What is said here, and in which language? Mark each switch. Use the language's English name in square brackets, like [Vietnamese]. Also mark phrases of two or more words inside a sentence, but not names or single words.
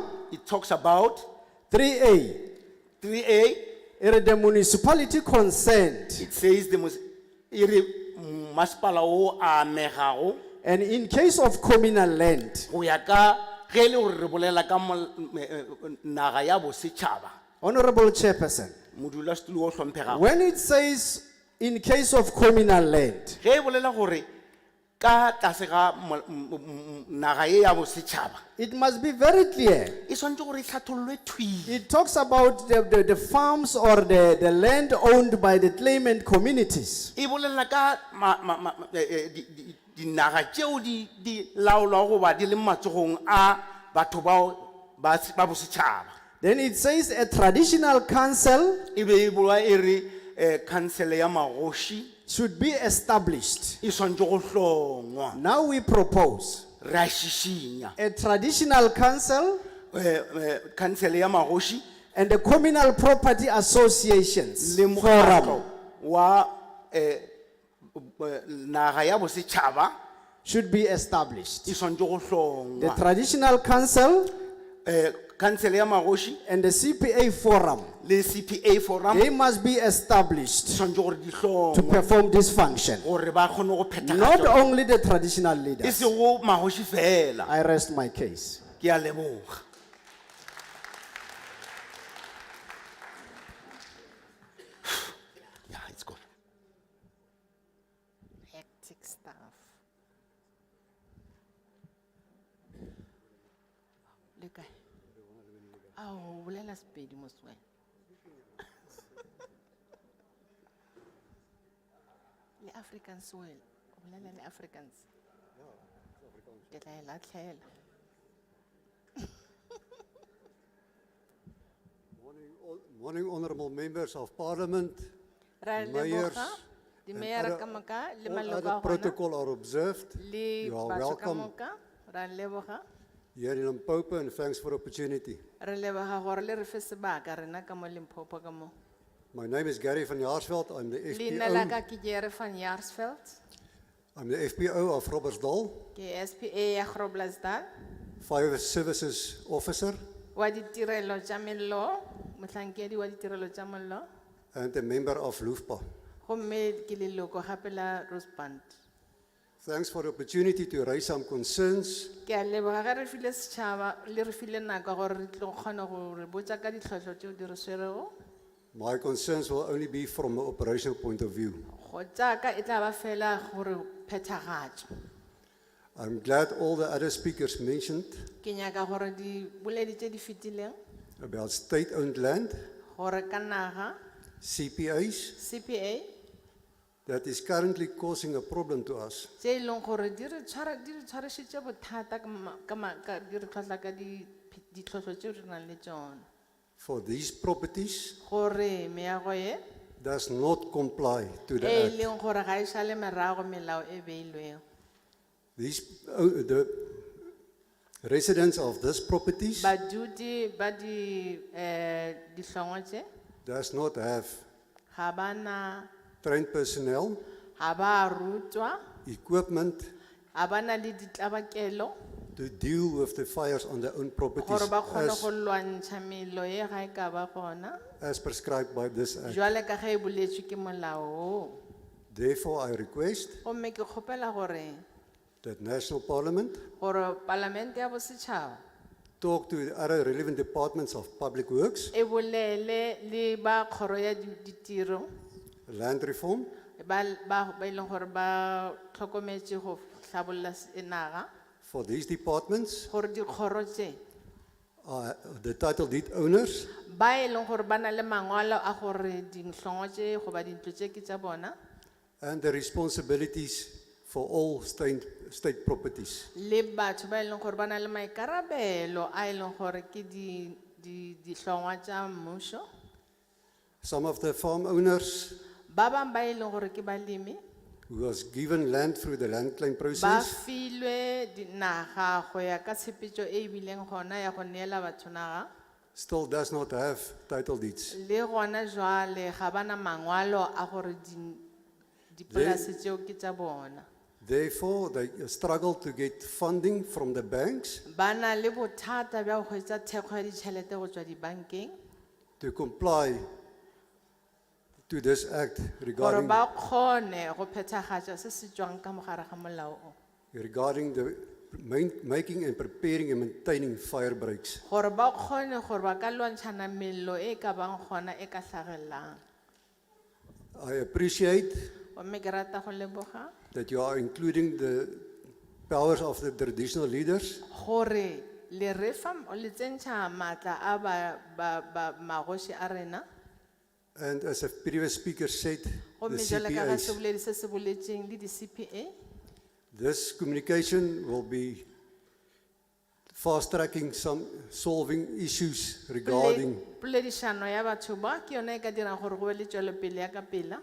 [English] it talks about 3A. 3A. The municipality consent, It says [Northern Sotho] e re masepala o a amegago [English] and in case of communal land, [Northern Sotho] go ya ka ge e le gore re bolela ka naga ya bosetšhaba. [English] Honorable Chairperson, [Northern Sotho] Modulasetulo o hlomphegago. [English] when it says in case of communal land, [Northern Sotho] Ge e bolela gore ka tlase ga naga ye ya bosetšhaba [English] it must be very clear. [Northern Sotho] e swanetse gore e hlathollwe thwi. [English] It talks about the farms or the land owned by the claimant communities. [Northern Sotho] E bolela ka dinaga tšeo di laolwa goba di le matsogong a batho bao ba bosetšhaba. [English] Then it says a traditional council [Northern Sotho] E be e boa e re council ya magoši [English] should be established. [Northern Sotho] e swanetse go hlongwa. [English] Now we propose [Northern Sotho] Re a šišinya [English] a traditional council [Northern Sotho] council ya magoši [English] and the communal property associations [Northern Sotho] le mokgatlo forum wa naga ya bosetšhaba [English] should be established. [Northern Sotho] e swanetse go [English] The [Northern Sotho] hlongwa. [English] traditional council [Northern Sotho] Council ya magoši [English] and the CPA forum, [Northern Sotho] le CPA forum [English] they must be established [Northern Sotho] swanetse gore di [English] to [Northern Sotho] hlongwe [English] perform this function. [Northern Sotho] gore ba kgone go [English] Not [Northern Sotho] phethagatša. [English] only the traditional [Northern Sotho] E [English] leaders. [Northern Sotho] se go magoši fela. [English] I rest my case. [Northern Sotho] Ke a leboga. [English] Yeah, it's good. Hectic stuff. [Northern Sotho] Le kae? Ao, o bolela Sepedi mosweu. Le Afrikaans wel. O bolela le Afrikaans. Ke tla e latlhela. [English] Morning, honorable members of parliament. [Northern Sotho] Ra [English] Mayors [Northern Sotho] leboga di [English] and mayor other- [Northern Sotho] ka moka le [English] all [Northern Sotho] maloko [English] other [Northern Sotho] a gona [English] protocol are observed. [Northern Sotho] le [English] You are [Northern Sotho] batho ka [English] welcome [Northern Sotho] moka. Ra leboga. [English] here in Limpopo and thanks for the opportunity. [Northern Sotho] Re leboga gore le re fe sebaka rena ka mo Limpopo ka mo. [English] My name is Gary van Jaarsveld. I'm the [Northern Sotho] Leina la FPO. ka ke Jere van Jaarsveld. [English] I'm the FPO of Robbersdal, [Northern Sotho] Ke SPA ya Groblersdal. [English] Fire Services Officer, [Northern Sotho] Wa ditirelo tša mello, mohlankedi wa ditirelo tša mollo. [English] and a member of LUFPA. [Northern Sotho] Gomme ke leloko gape la Roseband. [English] Thanks for the opportunity to raise some concerns. [Northern Sotho] Ke a leboga ge re file setšhaba le re file nako gore re tlo kgona go re botša ka ditlhotlho tšeo di re swerego. [English] My concerns will only be from an operational point of view. [Northern Sotho] Go tša ka e tla ba fela gore phethagatšo. [English] I'm glad all the other speakers mentioned [Northern Sotho] Ke nyaka gore di boledi tše di fetileng [English] about state-owned land [Northern Sotho] gore ka naga CPAs, CPA, [English] that is currently causing a problem to us. [Northern Sotho] tse e leng gore di re tshwarešitše bothata di re tlhwatlha ka ditlhotlho tšeo re nang le tšona. [English] For these properties [Northern Sotho] Gore meago ye, [English] does not comply to the [Northern Sotho] e act. leng gore ga e šale merago melao e beilwego. [English] These, the residents of these properties [Northern Sotho] Badudi ba dihlongwa tše, [English] does not have [Northern Sotho] ga ba na, [English] trained personnel, [Northern Sotho] ga ba rutwa, [English] equipment [Northern Sotho] ga ba na le ditlabakelo, [English] to deal with the fires on their own properties [Northern Sotho] gore ba kgone go lwantšha mello ye ga e ka ba gona, [English] as prescribed by this act. [Northern Sotho] jwale ka ge e boletšwe ke molao o. [English] Therefore, I request [Northern Sotho] Gomme ke kgopela gore [English] that National Parliament [Northern Sotho] gore Palamente ya bosetšhaba [English] talk to the other relevant departments of public works, [Northern Sotho] e bolele le ba kgoro ya ditiro [English] land reform, [Northern Sotho] ba e leng gore ba tlhokometse go tlhabolola naga, [English] for these departments, [Northern Sotho] gore dikgoro tse [English] the title deed owners, [Northern Sotho] ba e leng gore ba na le mangwalo a gore dinhlongwa tše goba dintlo tše ke tša bona, [English] and the responsibilities for all state properties. [Northern Sotho] le batho ba e leng gore ba na le maikarabelo a e leng gore ke dihlongwa tša mmušo. [English] Some of the farm owners [Northern Sotho] Ba bang ba e leng gore ke balemi [English] who was given land through the land claim [Northern Sotho] ba [English] process [Northern Sotho] filwe naga go ya ka tshepetšo e e bileng gona ya go neela batho naga, [English] still does not have title deeds. [Northern Sotho] le gona jwale ga bana mangwalo a gore dipolase tšeo ke tša bona. [English] Therefore, they struggle to get funding from the banks [Northern Sotho] Ba na le bothata bja go hwetša thekgo ya ditšhelete go tšwa dibankeng [English] to comply to this act [Northern Sotho] gore regarding, ba kgone go phethagatša se se tšwang ka mogare ga molao o, [English] regarding the making and preparing and maintaining fire breaks. [Northern Sotho] gore ba kgone gore ba ka lwantšhana mello e ka bang gona e ka tlhagelelang. [English] I appreciate [Northern Sotho] Gomme ke rata go leboga [English] that you are including the powers of the traditional leaders [Northern Sotho] gore le re fa le tsentšha maatla a magoši a rena, [English] and, as a previous speaker said, the [Northern Sotho] gomme jwale ka ga CPAs. seboledi se se boletšeng le di-CPA, [English] This communication will be fast tracking some solving issues regarding [Northern Sotho] poledišano ya batho ba ke yona e ka dirang gore go be le tšwelopele ya ka pela,